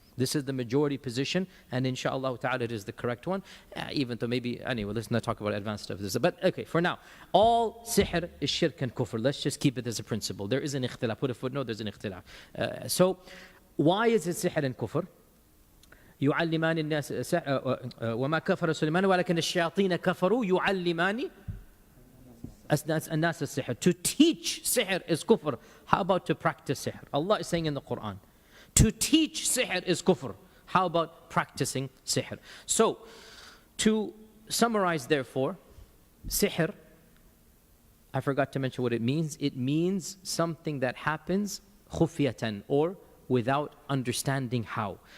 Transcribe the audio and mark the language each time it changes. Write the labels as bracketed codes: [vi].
[en] This is the majority position, and inshallah ta'ala it is the correct one. Even though maybe, anyway, let's not talk about advanced stuff. But okay, for now, all sihr is shirk and kufr. Let's just keep it as a principle. There is an ikhtilaf. Put a footnote, there's an ikhtilaf. So, why is it sihr and kufr? [ar] يعلمان الناس وما كفر سليمان ولكن الشياطين كفروا يعلمان الناس السحر. [en] To teach sihr is kufr. How about to practice sihr? Allah is saying in the Quran, to teach sihr is kufr. How about practicing sihr? So, to summarize therefore, sihr, I forgot to mention what it means. It means something that happens khufyatan, or without understanding how.